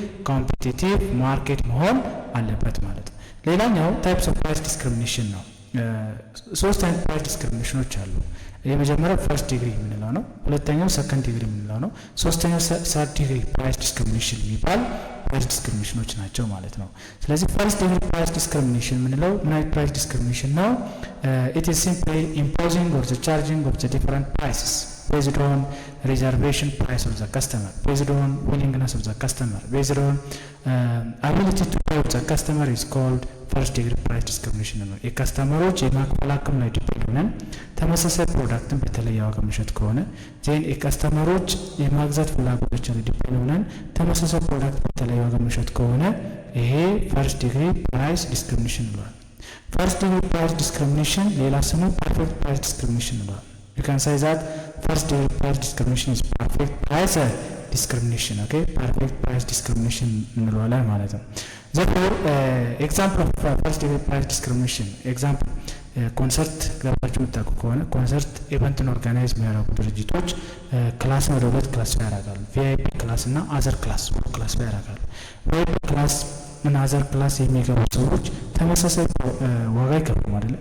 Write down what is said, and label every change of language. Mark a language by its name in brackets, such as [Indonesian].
[Amharic] competitive market መሆን አለበት ማለት ነው። ሌላኛው [English] types of price discrimination [Amharic] ነው። ሶስት አይነት ፕራይስ ዲስክሪሚኔሽኖች አሉ። የመጀመሪያው ፈርስት ዲግሪ የምንለው ነው። ሁለተኛው ሰከንድ ዲግሪ የምንለው ነው። ሶስተኛው ሰርድ ዲግሪ ፕራይስ ዲስክሪሚኔሽን የሚባል ፕራይስ ዲስክሪሚኔሽኖች ናቸው ማለት ነው። ስለዚህ ፈርስት ዲግሪ ፕራይስ ዲስክሪሚኔሽን የምንለው ምን አይነት ፕራይስ ዲስክሪሚኔሽን ነው? [English] it is simply imposing or the charging of the different prices based on reservation price of the customer, based on willingness of the customer, based on ability to pay of the customer is called [Amharic] ፈርስት ዲግሪ ፕራይስ ዲስክሪሚኔሽን ነው። የከስተመሮች የማክፈል አቅም ላይ ዲፔንድ ሆነን ተመሳሳይ ፕሮዳክትን በተለየ ዋጋ መሸጥ ከሆነ ዜን የከስተመሮች የማግዛት ፍላጎቶች ላይ ዲፔንድ ሆነን ተመሳሳይ ፕሮዳክት በተለየ ዋጋ መሸጥ ከሆነ ይሄ ፈርስት ዲግሪ ፕራይስ ዲስክሪሚኔሽን ይሏል። ፈርስት ዲግሪ ፕራይስ ዲስክሪሚኔሽን ሌላ ስሙ ፐርፌክት ፕራይስ ዲስክሪሚኔሽን ይሏል። [English] you can say that first degree price discrimination is perfect price discrimination. [Amharic] okay, perfect price discrimination እንለዋለን ማለት ነው። [English] therefore example of first degree price discrimination example [Amharic] ኮንሰርት ገባችሁ የምታውቁ ከሆነ ኮንሰርት ኢቨንትን ኦርጋናይዝ የሚያደርጉ ድርጅቶች ክላስን ወደ ሁለት ክላሲፋይ ያደርጋሉ። ቪአይፒ ክላስ እና አዘር ክላስ ብሎ ክላሲፋይ ያደርጋሉ። ቪአይፒ ክላስ እና አዘር ክላስ የሚገቡ ሰዎች ተመሳሳይ ዋጋ ይከፍሉ አይደል?